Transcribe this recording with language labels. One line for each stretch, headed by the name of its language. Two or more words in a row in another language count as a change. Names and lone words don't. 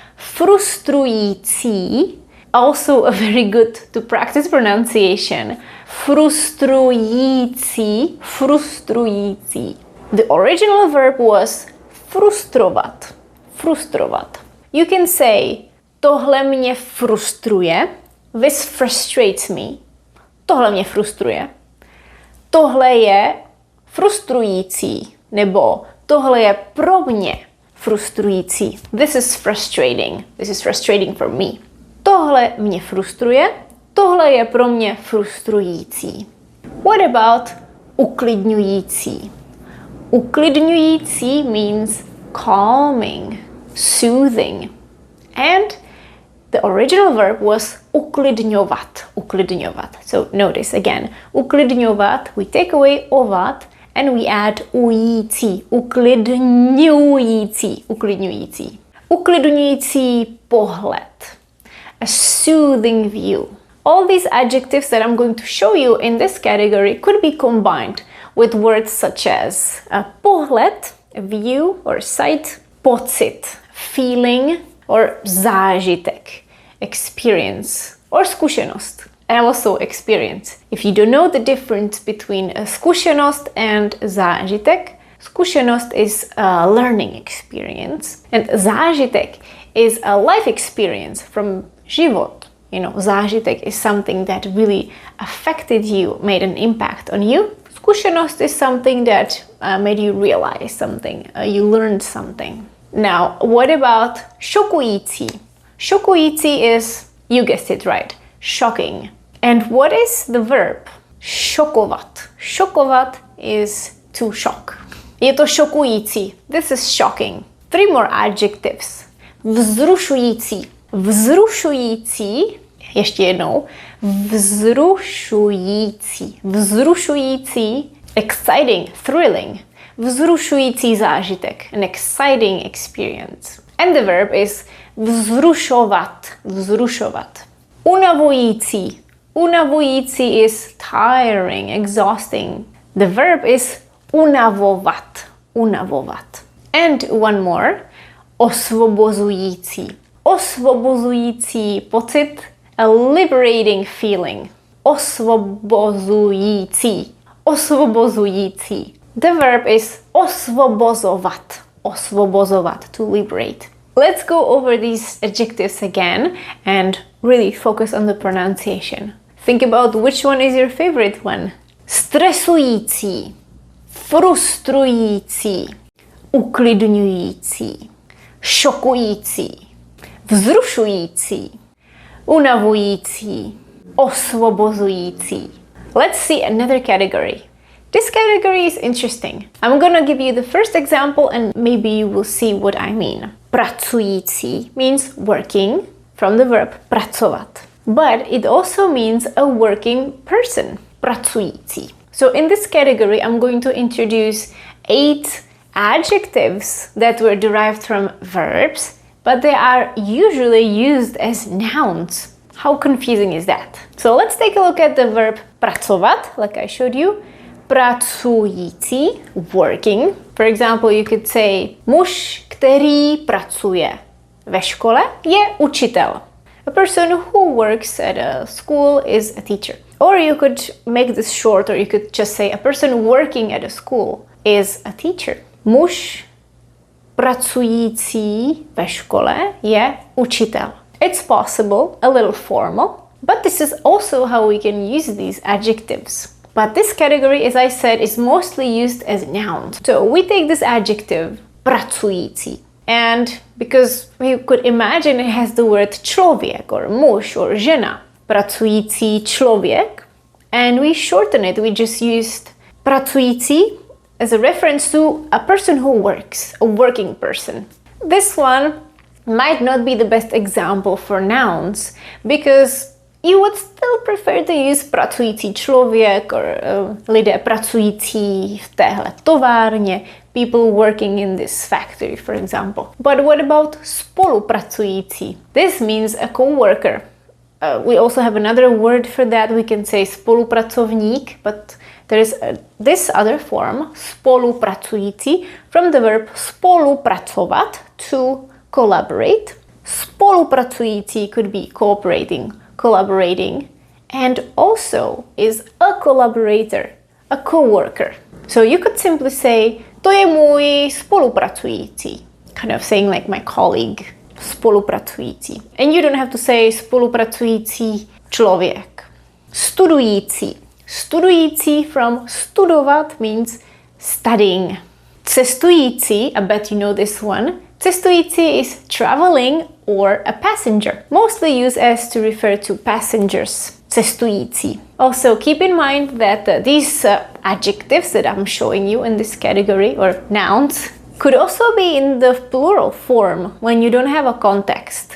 English: Frustrující, also a very good to practice pronunciation.
Czech: Frustrující, frustrující.
English: The original verb was frustrovat. Frustrovat. You can say,
Czech: tohle mě frustruje.
English: This frustrates me.
Czech: Tohle mě frustruje. Tohle je frustrující. Nebo tohle je pro mě frustrující.
English: This is frustrating. This is frustrating for me.
Czech: Tohle mě frustruje. Tohle je pro mě frustrující.
English: What about uklidňující? Uklidňující means calming, soothing. And the original verb was uklidňovat. Uklidňovat. So notice again, uklidňovat, we take away ovat and we add ující.
Czech: Uklidňující. Uklidňující. Uklidňující pohled.
English: A soothing view. All these adjectives that I'm going to show you in this category could be combined with words such as pohled, a view or sight, pocit, feeling, or zážitek, experience, or zkušenost, and also experience. If you don't know the difference between a zkušenost and zážitek, zkušenost is a learning experience, and zážitek is a life experience from život. You know, zážitek is something that really affected you, made an impact on you. Zkušenost is something that made you realize something, you learned something. Now, what about šokující? Šokující is, you guessed it right, shocking. And what is the verb? Šokovat. Šokovat is to shock.
Czech: Je to šokující.
English: This is shocking. 3 more adjectives.
Czech: Vzrušující. Vzrušující. Ještě jednou. Vzrušující. Vzrušující.
English: Exciting. Thrilling.
Czech: Vzrušující zážitek.
English: An exciting experience. And the verb is vzrušovat.
Czech: Vzrušovat. Unavující. Unavující
English: is tiring, exhausting. The verb is unavovat. Unavovat. And one more. Osvobozující.
Czech: Osvobozující pocit.
English: A liberating feeling.
Czech: Osvobozující. Osvobozující.
English: The verb is osvobozovat. Osvobozovat, to liberate. Let's go over these adjectives again and really focus on the pronunciation. Think about which one is your favorite one.
Czech: Stresující, frustrující, uklidňující, šokující, vzrušující, unavující, osvobozující.
English: Let's see another category. This category is interesting. I'm gonna give you the first example and maybe you will see what I mean. Pracující means working from the verb pracovat. But it also means a working person. Pracující. So in this category, I'm going to introduce 8 adjectives that were derived from verbs, but they are usually used as nouns. How confusing is that? So let's take a look at the verb pracovat, like I showed you. Pracující, working. For example, you could say
Czech: muž, který pracuje ve škole, je učitel.
English: A person who works at a school is a teacher. Or you could make this short, or you could just say a person working at a school is a teacher.
Czech: Muž pracující ve škole je učitel.
English: It's possible, a little formal, but this is also how we can use these adjectives. But this category, as I said, is mostly used as nouns. So we take this adjective, pracující, and because we could imagine it has the word člověk or muž or žena,
Czech: pracující člověk,
English: and we shorten it. We just used pracující as a reference to a person who works, a working person. This one might not be the best example for nouns because you would still prefer to use
Czech: pracující člověk
English: or
Czech: lidé pracující v téhle továrně,
English: people working in this factory, for example. But what about spolupracující? This means a co-worker. We also have another word for that. We can say spolupracovník, but there is this other form, spolupracující, from the verb spolupracovat, to collaborate. Spolupracující could be cooperating, collaborating, and also is a collaborator, a co-worker. So you could simply say,
Czech: to je můj spolupracující,
English: kind of saying like my colleague, spolupracující. And you don't have to say
Czech: spolupracující člověk.
English: Studující. Studující from studovat means studying. Cestující, I bet you know this one. Cestující is traveling or a passenger, mostly used as to refer to passengers. Cestující. Also keep in mind that these adjectives that I'm showing you in this category, or nouns, could also be in the plural form when you don't have a context.